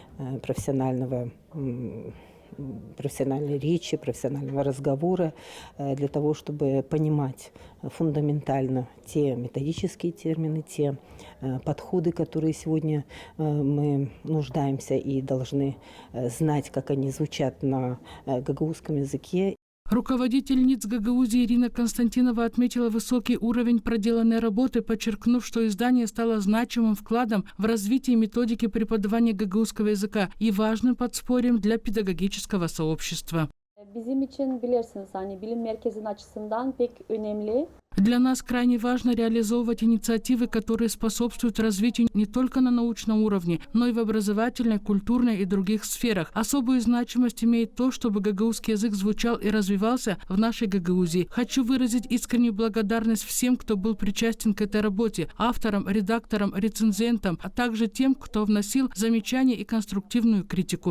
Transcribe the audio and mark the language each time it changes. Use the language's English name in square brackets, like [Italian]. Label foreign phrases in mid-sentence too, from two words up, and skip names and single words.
[Russian] профессиональной речи, профессионального разговора, для того, чтобы понимать фундаментально те методические термины, те подходы, которые сегодня мы нуждаемся и должны знать, как они звучат на гагаузском языке. Руководитель НИЦ Гагаузии Ирина Константинова отметила высокий уровень проделанной работы, подчеркнув, что издание стало значимым вкладом в развитие методики преподавания гагаузского языка и важным подспорьем для педагогического сообщества. [Gagauz] Bizim için bilirsiniz bilim merkezinin açısından pek önemli. [Russian] Для нас крайне важно реализовывать инициативы, которые способствуют развитию не только на научном уровне, но и в образовательной, культурной и других сферах. Особую значимость имеет то, чтобы гагаузский язык звучал и развивался в нашей Гагаузии. Хочу выразить искреннюю благодарность всем, кто был причастен к этой работе, авторам, редакторам, рецензентам, а также тем, кто вносил замечания и конструктивную критику.